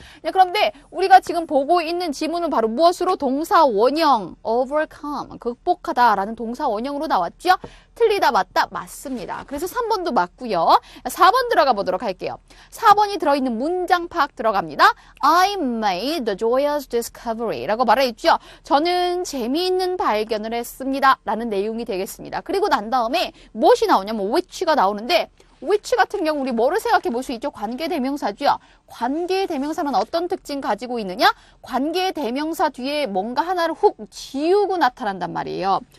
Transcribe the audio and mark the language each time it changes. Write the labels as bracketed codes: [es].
[ko] 네, 그런데 우리가 지금 보고 있는 지문은 바로 무엇으로? 동사 원형, overcome, 극복하다라는 동사 원형으로 나왔죠. 틀리다, 맞다, 맞습니다. 그래서 3번도 맞고요. 4번 들어가 보도록 할게요. 4번이 들어있는 문장 파악 들어갑니다. [en] I made the joyous discovery 라고 말해있죠. [ko] 저는 재미있는 발견을 했습니다. 라는 내용이 되겠습니다. 그리고 난 다음에 무엇이 나오냐면 which가 나오는데 which 같은 경우 우리 뭐를 생각해 볼 수 있죠? 관계대명사죠. 관계대명사는 어떤 특징 가지고 있느냐? 관계대명사 뒤에 뭔가 하나를 훅 지우고 나타난단 말이에요.